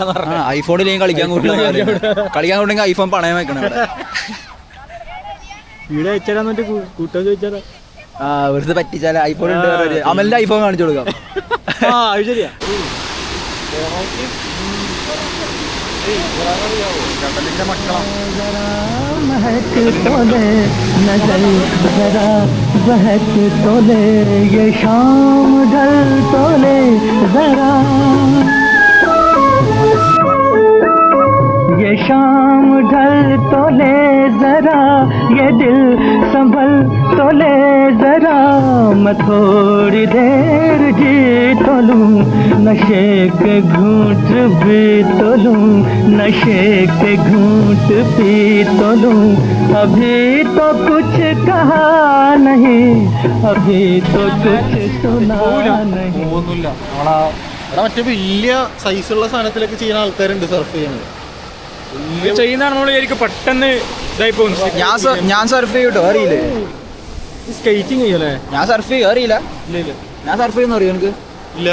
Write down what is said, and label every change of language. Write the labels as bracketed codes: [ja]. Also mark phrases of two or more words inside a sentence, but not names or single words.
[ml] ഐഫോണിൽ കളിക്കാൻ കൂട്ടുണ്ടെങ്കിൽ ഐഫോൺ പണയം വെക്കണം. വീഡിയോ അയച്ചാൽ കൂട്ടാൻ ചോദിച്ചാലോ? വെറുതെ പറ്റിച്ചാൽ ഐഫോൺ ഉണ്ട്, അമലിന്റെ ഐഫോൺ കാണിച്ചു കൊടുക്കാം. ശരിയാ. കടലിന്റെ മക്കളാ. [hi] महक तोले नजर जरा बहक तोले, ये शाम ढल तोले जरा, ये शाम ढल तोले जरा, ये दिल संभल तोले जरा. मैं थोड़ी देर जी तो लूं, नशे के घूंट भी तो लूं, नशे के घूंट पी तो लूं. अभी तो कुछ कहा नहीं, अभी तो कुछ सुना नहीं. [ml] മറ്റേ വലിയ സൈസുള്ള സാധനത്തിലൊക്കെ ചെയ്യുന്ന ആൾക്കാരുണ്ട് സർഫ് ചെയ്യുന്നത്. ചെയ്യുന്നതാണെന്നുള്ള പെട്ടെന്ന് ഇതായി പോകുന്നു. ഞാൻ സർഫ് ചെയ്യൂട്ടോ, അറിയില്ലേ? സ്കേറ്റിംഗ് ചെയ്യല്ലേ? ഞാൻ സർഫ് ചെയ്യും, അറിയില്ല. ഞാൻ സർഫ് ചെയ്യുന്ന അറിയോ എനിക്ക്? ഇല്ല.